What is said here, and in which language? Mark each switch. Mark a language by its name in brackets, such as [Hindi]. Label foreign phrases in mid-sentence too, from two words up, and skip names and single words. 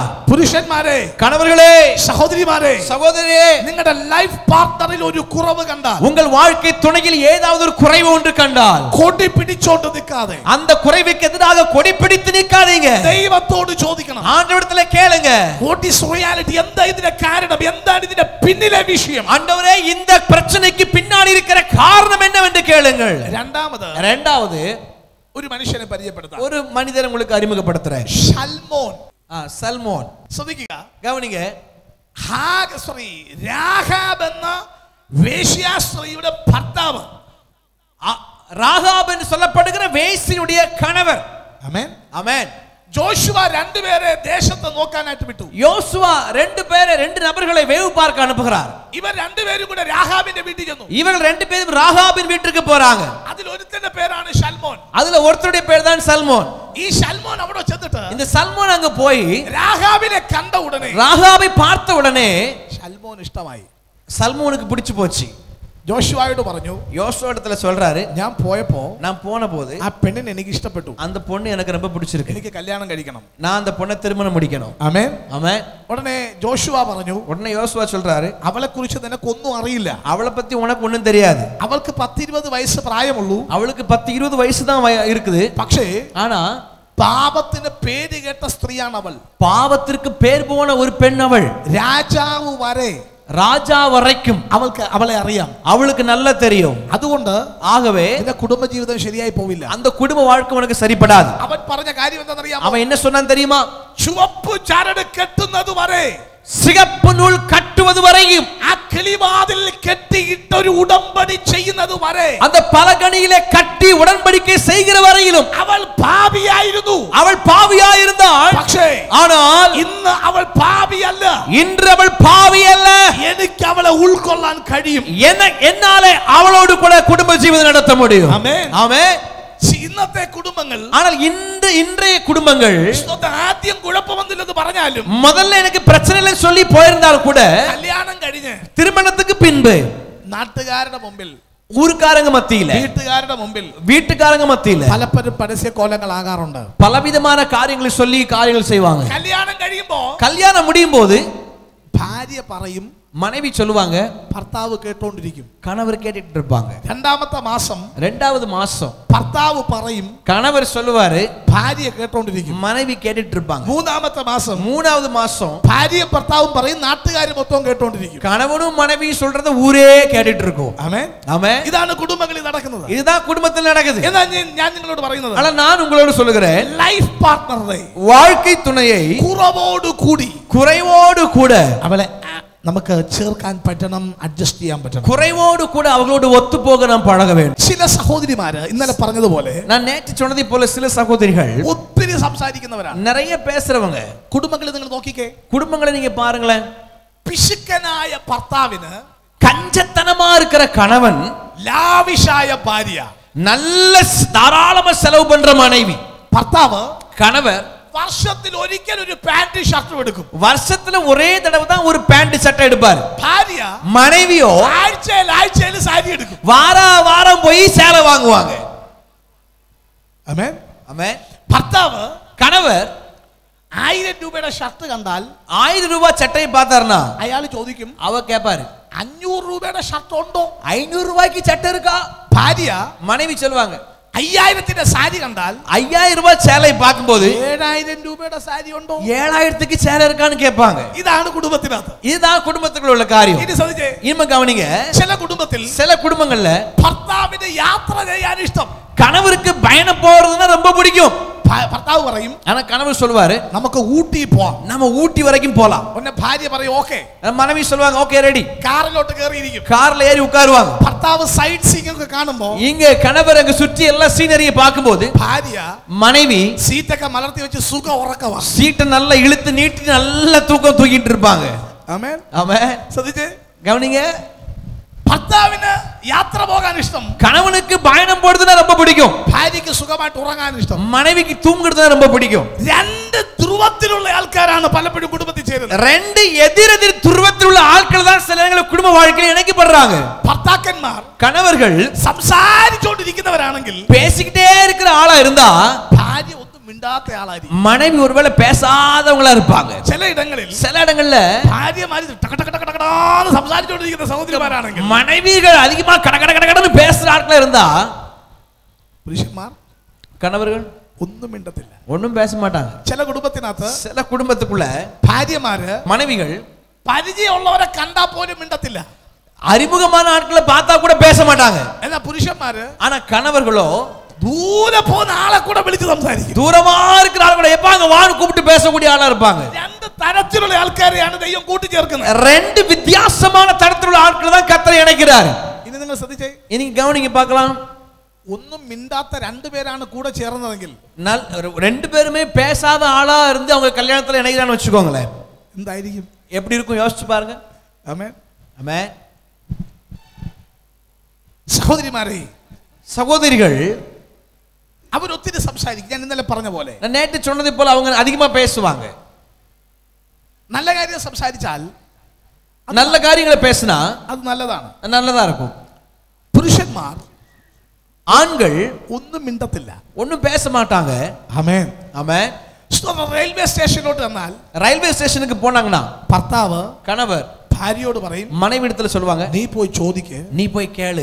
[Malayalam] പുരുഷന്മാരെ, [Tamil] கணவர்களே, [Malayalam] സഹോദരിമാരെ, [Tamil] சகோதரியே, [Malayalam] നിങ്ങളുടെ [English] life partneril [Malayalam] ഒരു കുറവ് കണ്ടാൽ, [Tamil] உங்கள் வாழ்க்கை துணையில் ஏதாவது ஒரு குறைவு ஒன்று கண்டால், [Malayalam] കൊടി പിടിച്ചോണ്ട് നിൽക്കാതെ [Tamil] அந்த குறைவுக்கு எதிராக கொடி பிடித்து நிற்காதீங்க, [Malayalam] ദൈവത്തോട് ചോദിക്കണം, [Tamil] ஆண்டவரிடத்துல கேளுங்க, [English] what is reality, [Malayalam] എന്താ ഇതിന്റെ കാരണം, എന്താണ് ഇതിന്റെ പിന്നിലെ വിഷയം, [Tamil] ஆண்டவரே இந்த பிரச்சனைக்கு பின்னாடி இருக்கிற காரணம் என்னவென்று கேளுங்கள். இரண்டாவது [Malayalam] ഒരു മനുഷ്യനെ പരിചയപ്പെടുത്താം. [Tamil] ஒரு மனிதரை உங்களுக்கு அறிமுகப்படுத்துறேன். [Malayalam] സൽമോൻ. സൽമോൻ. ശ്രദ്ധിക്കുക, [Tamil] கவனிங்க. [Malayalam] രാഹാബ് എന്ന വേശ്യാസ്ത്രീയുടെ ഭർത്താവ്, [Tamil] ராகாப் என்று சொல்லப்படுகிற வேசியுடைய கணவர். [Malayalam] ആമേൻ [Tamil] ஆமென். [Malayalam] ജോഷുവ രണ്ടുപേരെ ദേശത്ത് നോക്കാനായിട്ട് വിട്ടു. [Tamil] யோசுவா ரெண்டு நபர்களை வேவு பார்க்க அனுப்புகிறார். [Malayalam] ഇവർ രണ്ടുപേരും കൂടെ രാഹാബിന്റെ വീട്ടിൽ ചെന്നു. [Tamil] இவர்கள் ரெண்டு பேரும் ராகாபின் வீட்டுக்கு போறாங்க. [Malayalam] അതിൽ ഒരുത്തന്റെ പേരാണ് ഷൽമോൻ. [Tamil] அதுல ஒருத்தருடைய பேர் தான் சல்மோன். [Malayalam] ഈ ഷൽമോൻ അവിടെ ചെന്നിട്ട് [Tamil] இந்த சல்மோன் அங்க போய் [Malayalam] രാഹാബിനെ കണ്ട ഉടനെ, [Tamil] ராகாபை பார்த்த உடனே [Malayalam] ഷൽമോൻ ഇഷ്ടമായി. [Tamil] சல்மோனுக்கு பிடிச்சு போச்சு. [Malayalam] ജോഷുവായോട് പറഞ്ഞു, [Tamil] யோசுவா இடத்துல சொல்றாரு, [Malayalam] ഞാൻ [Tamil] போன போது [Malayalam] ആ പെണ്ണിനെ എനിക്ക് ഇഷ്ടപ്പെട്ടു, [Tamil] அந்த பொண்ணு எனக்கு ரொம்ப பிடிச்சிருக்கு, [Malayalam] എനിക്ക് കല്യാണം കഴിക്കണം, [Tamil] நான் அந்த பொண்ணை திருமணம் முடிக்கணும். [Malayalam] ആമേൻ. [Tamil] ஆமென். [Malayalam] ഉടനെ ജോഷുവ പറഞ്ഞു, [Tamil] உடனே யோசுவா சொல்றாரு, [Malayalam] അവളെ കുറിച്ച് നിനക്കൊന്നും അറിയില്ല, [Tamil] அவளை பத்தி உனக்கு ஒண்ணும் தெரியாது, [Malayalam] അവൾക്ക് 10-20 വയസ്സ് പ്രായമുള്ളൂ, [Tamil] அவளுக்கு 10-20 வயசு தான் இருக்குது, [Malayalam] പക്ഷേ [Tamil] ஆனா [Malayalam] പാപത്തിന് പേര് കേട്ട സ്ത്രീയാണ് അവൾ, [Tamil] பாவத்திற்கு பேர் போன ஒரு பெண் அவள், [Malayalam] രാജാവ് വരെ, [Tamil] ராஜா வரைக்கும் [Malayalam] അവളെ അറിയാം, [Tamil] அவளுக்கு நல்லா தெரியும், [Malayalam] അതുകൊണ്ട് [Tamil] ஆகவே [Malayalam] നിന്റെ കുടുംബജീവിതം ശരിയായി പോവില്ല, [Tamil] அந்த குடும்ப வாழ்க்கை உனக்கு சரிப்படாது. [Malayalam] അവൻ പറഞ്ഞ കാര്യം എന്താണെന്നറിയാമോ? [Tamil] அவன் என்ன சொன்னான் தெரியுமா? [Malayalam] ചുവപ്പ് ചരട് കെട്ടുന്നത് വരെ, [Tamil] சிகப்பு நூல் கட்டுவது [Malayalam] ഒരു ഉടമ്പടി ചെയ്യുന്നത് വരെ, [Tamil] அந்த பலகணியிலே கட்டி உடன்படிக்கை செய்கிற வரையிலும் [Malayalam] അവൾ പാപിയായിരുന്നു. [Tamil] அவள் பாவியாயிருந்தாள். [Malayalam] പക്ഷേ [Tamil] ஆனால் [Malayalam] ഇന്ന് അവൾ പാപിയല്ല. [Tamil] இன்று அவள் பாவி அல்ல. [Malayalam] എനിക്ക് അവളെ ഉൾക്കൊള്ളാൻ കഴിയും. [Tamil] என்னாலே அவளோடு கூட குடும்ப ஜீவிதம் நடத்த முடியும். [Malayalam] ആമേൻ. [Tamil] ஆமென். [Malayalam] ഇന്നത്തെ കുടുംബങ്ങൾ, [Tamil] ஆனால் இன்றைய குடும்பங்கள் [Malayalam] ആദ്യം കുഴപ്പമൊന്നുമില്ലെന്ന് പറഞ്ഞാലും [Tamil] முதல்ல எனக்கு பிரச்சனை இல்லைன்னு சொல்லி போயிருந்தாலும் கூட [Malayalam] കല്യാണം കഴിഞ്ഞ് [Tamil] திருமணத்துக்கு பின்பு [Malayalam] നാട്ടുകാരുടെ മുമ്പിൽ, [Tamil] ஊர்க்காரங்க மத்தியில, [Malayalam] വീട്ടുകാരുടെ മുമ്പിൽ, [Tamil] வீட்டுக்காரங்க மத்தியில [Malayalam] പലപ്പോഴും പരസ്യ കോലങ്ങളാകാറുണ്ട്. [Tamil] பலவிதமான காரியங்களை சொல்லி காரியங்கள் செய்வாங்க. [Malayalam] കല്യാണം കഴിയുമ്പോ [Tamil] கல்யாணம் முடியும் போது [Malayalam] ഭാര്യ പറയും, [Tamil] மனைவி சொல்லுவாங்க, [Malayalam] ഭർത്താവ് കേട്ടോണ്ടിരിക്കും. [Tamil] கணவர் கேட்டுட்டு இருப்பாங்க. [Malayalam] രണ്ടാമത്തെ മാസം [Tamil] ரெண்டாவது மாசம் [Malayalam] ഭർത്താവ് പറയും, [Tamil] கணவர் சொல்லுவாரு, [Malayalam] ഭാര്യ കേട്ടോണ്ടിരിക്കും. [Tamil] மனைவி கேட்டுட்டு இருப்பாங்க. [Malayalam] മൂന്നാമത്തെ മാസം [Tamil] மூணாவது மாசம் [Malayalam] ഭാര്യയും ഭർത്താവും പറയും, നാട്ടുകാർ മൊത്തം കേട്ടോണ്ടിരിക്കും. [Tamil] கணவனும் மனைவியும் சொல்றத ஊரே கேட்டுட்டு இருக்கும். [Malayalam] ആമേൻ. [Tamil] ஆமென். [Malayalam] ഇതാണ് കുടുംബങ്ങളിൽ നടക്കുന്നത്. [Tamil] இதுதான் குடும்பத்தில் நடக்குது. [Malayalam] എന്നാൽ ഞാൻ നിങ്ങളോട് പറയുന്നത്, [Tamil] ஆனா நான் உங்களோடு சொல்லுகிறேன், [English] life partnere, [Tamil] வாழ்க்கை துணையை [Malayalam] കുറവോട് കൂടി, [Tamil] குறைவோடு கூட [Malayalam] അവളെ നമുക്ക് ചേർക്കാൻ പറ്റണം, അഡ്ജസ്റ്റ് ചെയ്യാൻ പറ്റണം. [Tamil] குறைவோடு கூட அவங்களோடு ஒத்து போக நாம் பழக வேண்டும். [Malayalam] ചില സഹോദരിമാര് ഇന്നലെ പറഞ്ഞതുപോലെ, [Tamil] நான் நேற்று சொன்னதை போல சில சகோதரிகள் [Malayalam] ഒത്തിരി സംസാരിക്കുന്നവരാണ്. [Tamil] நிறைய பேசுறவங்க. [Malayalam] കുടുംബങ്ങളിൽ നിങ്ങൾ നോക്കിക്കേ, [Tamil] குடும்பங்களை நீங்க பாருங்களேன். [Malayalam] പിശുക്കനായ ഭർത്താവിന് [Tamil] கஞ்சத்தனமா இருக்கிற கணவன், [Malayalam] ലാവിഷായ ഭാര്യ, [Tamil] நல்ல தாராளமா செலவு பண்ற மனைவி. [Malayalam] ഭർത്താവ് [Tamil] கணவர் [Malayalam] വർഷത്തിൽ ഒരിക്കൽ ഒരു [English] pant shirt [Malayalam] എടുക്കും. [Tamil] வருஷத்துல ஒரே தடவை தான் ஒரு பேண்ட் சட்டை எடுப்பாரு. [Malayalam] ഭാര്യ [Tamil] மனைவியோ [Malayalam] ആഴ്ചയിൽ സാരി എടുക്കും. [Tamil] வாரம் போய் சேலை வாங்குவாங்க. [Malayalam] ആമേൻ. [Tamil] ஆமென். [Malayalam] ഭർത്താവ് [Tamil] கணவர் [Malayalam] 1000 രൂപയുടെ ഷർട്ട് കണ്ടാൽ [Tamil] 1000 ரூபாய் சட்டையை பார்த்தாருன்னா [Malayalam] അയാൾ ചോദിക്കും, [Tamil] அவ கேட்பாரு, [Malayalam] 500 രൂപയുടെ ഷർട്ട് ഉണ്ടോ? [Tamil] 500 ரூபாய்க்கு சட்டை இருக்கா? [Malayalam] ഭാര്യ [Tamil] மனைவி சொல்லுவாங்க, [Malayalam] 5000ന്റെ സാരി കണ്ടാൽ [Tamil] 5000 ரூபாய் சேலை பார்க்கும்போது [Malayalam] 7000 രൂപയുടെ സാരി ഉണ്ടോ? [Tamil] 7000க்கு சேலை இருக்கான்னு கேட்பாங்க. [Malayalam] ഇതാണ് കുടുംബത്തിനകത്ത്. [Tamil] இதுதான் குடும்பத்துக்குள்ள உள்ள காரியம். [Malayalam] ഇനി ശ്രദ്ധിച്ചേ, [Tamil] இனிமே கவனிங்க. [Malayalam] ചില കുടുംബത്തിൽ [Tamil] சில குடும்பங்கள்ல [Malayalam] ഭർത്താവിന് യാത്ര ചെയ്യാൻ ഇഷ്ടം. [Tamil] கணவருக்கு பயணம் போறதுன்னா ரொம்ப பிடிக்கும். [Malayalam] ഭർത്താവ് പറയും, [Tamil] ஆனா கணவர் சொல்லுவாரு, [Malayalam] നമുക്ക് ഊട്ടി പോവാം. [Tamil] நம்ம ஊட்டி வரைக்கும் போலாம். [Malayalam] ഉടനെ ഭാര്യ പറയും, ഓക്കെ. [Tamil] மனைவி சொல்லுவாங்க, [English] OK ready. [Malayalam] കാറിലോട്ട് കയറിയിരിക്കും. [Tamil] கார்ல ஏறி உட்காருவாங்க. [Malayalam] ഭർത്താവ് [English] side seeing [Malayalam] ഒക്കെ കാണുമ്പോ [Tamil] இங்க கணவர் அங்க சுற்றி எல்லா சீனரியை பார்க்கும்போது [Malayalam] ഭാര്യ [Tamil] மனைவி [Malayalam] സീറ്റൊക്കെ മലർത്തി വെച്ച് സുഖം ഉറക്കവാ. [Tamil] சீட்டை நல்லா இழுத்து நீட்டி நல்ல தூக்கம் தூக்கிட்டு இருப்பாங்க. [Malayalam] ആമേൻ. [Tamil] ஆமென். [Malayalam] ശ്രദ്ധിച്ചേ, [Tamil] கவனிங்க. [Malayalam] ഭർത്താവിന് യാത്ര പോകാൻ ഇഷ്ടം, [Tamil] கணவனுக்கு பயணம் போறதுன்னா ரொம்ப பிடிக்கும். [Malayalam] ഭാര്യയ്ക്ക് സുഖമായിട്ട് ഉറങ്ങാൻ ഇഷ്ടം. [Tamil] மனைவிக்கு தூங்குறதுனா ரொம்ப பிடிக்கும். [Malayalam] രണ്ട് ധ്രുവത്തിലുള്ള ആൾക്കാരാണ് പലപ്പോഴും കുടുംബത്തിൽ ചേരുന്നത്. [Tamil] ரெண்டு எதிரெதிர் துருவத்தில் உள்ள ஆட்கள் தான் சில நேரங்களில் குடும்ப வாழ்க்கையில் இணைக்கப்படுறாங்க. [Malayalam] ഭർത്താക്കന്മാർ [Tamil] கணவர்கள் [Malayalam] സംസാരിച്ചുകൊണ്ടിരിക്കുന്നവരാണെങ്കിൽ [Tamil] பேசிக்கிட்டே இருக்கிற ஆளா இருந்தா [Malayalam] ഭാര്യ ഒന്നും മിണ്ടാത്ത ആളായിരിക്കും. [Tamil] மனைவி ஒருவேளை பேசாதவங்களா இருப்பாங்க. [Malayalam] ചില ഇടങ്ങളിൽ [Tamil] சில இடங்கள்ல [Malayalam] ഭാര്യമാര് ടകടകടകടകടാന്ന് സംസാരിച്ചുകൊണ്ടിരിക്കുന്ന സഹോദരിമാരാണെങ്കിൽ [Tamil] மனைவிகள் அதிகமா கடகடன்னு பேசுற ஆட்களா இருந்தா [Malayalam] പുരുഷന്മാർ [Tamil] கணவர்கள் [Malayalam] ഒന്നും മിണ്ടത്തില്ല. [Tamil] ஒண்ணும் பேச மாட்டாங்க. [Malayalam] ചില കുടുംബത്തിനകത്ത് [Tamil] சில குடும்பத்துக்குள்ள [Malayalam] ഭാര്യമാര് [Tamil] மனைவிகள் [Malayalam] പരിചയമുള്ളവരെ കണ്ടാ പോലും മിണ്ടത്തില്ല. [Tamil] அறிமுகமான ஆட்களை பார்த்தா கூட பேச மாட்டாங்க. [Malayalam] എന്നാ പുരുഷന്മാര് [Tamil] ஆனா கணவர்களோ [Malayalam] ദൂരെ പോകുന്ന ആളെ കൂടെ വിളിച്ച് സംസാരിക്കും. [Tamil] தூரமா இருக்கிற ஆட்களை எப்பாங்க வான்னு கூப்பிட்டு பேசக்கூடிய ஆளா இருப்பாங்க. [Malayalam] രണ്ട് തരത്തിലുള്ള ആൾക്കാരെയാണ് ദൈവം കൂട്ടിച്ചേർക്കുന്നത്. [Tamil] ரெண்டு வித்தியாசமான தரத்திലുള്ള ஆட்களை தான் கர்த்தர் இணைக்கிறார். [Malayalam] ഇനി നിങ്ങൾ ശ്രദ്ധിച്ചേ, [Tamil] இன்னைக்கு கவனிங்க பார்க்கலாம். [Malayalam] ഒന്നും മിണ്ടാത്ത രണ്ടുപേരാണ് കൂടെ ചേർന്നതെങ്കിൽ [Tamil] ரெண்டு பேருமே பேசாத ஆளா இருந்து அவங்க கல்யாணத்துல இணைக்கிறான்னு வச்சுக்கோங்களேன், [Malayalam] എന്തായിരിക്കും? [Tamil] எப்படி இருக்கும் யோசிச்சு பாருங்க. [Malayalam] ആമേൻ. [Tamil] ஆமென். [Malayalam] സഹോദരിമാരെ, [Tamil] சகோதரிகள் [Malayalam] അവരൊത്തിരി സംസാരിക്കും. ഞാൻ ഇന്നലെ പറഞ്ഞ പോലെ [Tamil] நான் நேற்று சொன்னதை போல அவங்க அதிகமா பேசுவாங்க. [Malayalam] നല്ല കാര്യം സംസാരിച്ചാൽ, [Tamil] நல்ல காரியங்களை பேசினா [Malayalam] അത് നല്ലതാണ്. [Tamil] நல்லதா இருக்கும். [Malayalam] പുരുഷന്മാർ [Tamil] ஆண்கள் [Malayalam] ഒന്നും മിണ്ടത്തില്ല. [Tamil] ஒன்னும் பேச மாட்டாங்க. [Malayalam] ആമേൻ. [Tamil] ஆமென். [English] railway stationilott [Malayalam] വന്നാൽ [English] railway stationukku [Tamil] போனாங்கன்னா [Malayalam] ഭർത്താവ് [Tamil] கணவர் [Malayalam] ഭാര്യയോട് പറയും, [Tamil] மனைவி இடத்துல சொல்லுவாங்க, [Malayalam] നീ പോയി ചോദിക്ക് [Tamil] நீ போய் கேளு